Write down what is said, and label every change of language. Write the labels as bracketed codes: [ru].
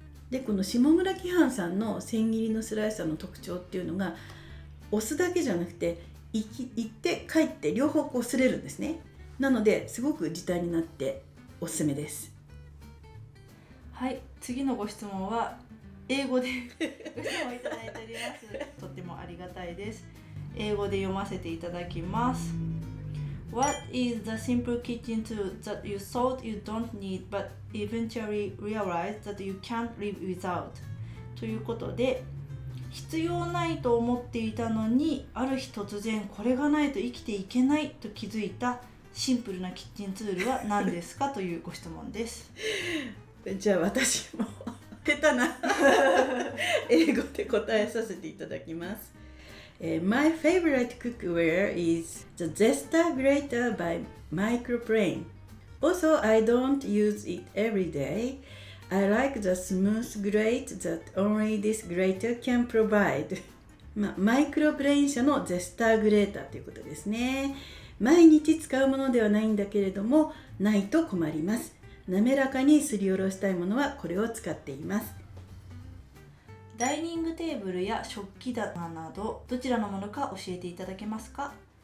[ja] で、この下村喜販さんの千切りのスライサーの特徴っていうのが、押すだけじゃなくて行って帰って両方こう擦れるんですね。なのですごく時短になっておすすめです。はい、次のご質問は英語でご質問いただいております。とってもありがたいです。英語で読ませていただきます。 [en] What is the simple kitchen tool that you thought you don't need but eventually realized that you can't live without? [ja] ということで、必要ないと思っていたのに、ある日突然これがないと生きていけないと気づいたシンプルなキッチンツールは何ですかというご質問です。じゃあ私も下手な英語で答えさせていただきます。 [en] My favorite cookware is the Zesta grater by Microplane. Also, I don't use it every day. I like the smooth grate that only this grater can provide. [ja] マイクロプレーン社のゼスターグレーターということですね。毎日使うものではないんだけれども、ないと困ります。滑らかにすりおろしたいものはこれを使っています。ダイニングテーブルや食器棚などどちらのものか教えていただけますか？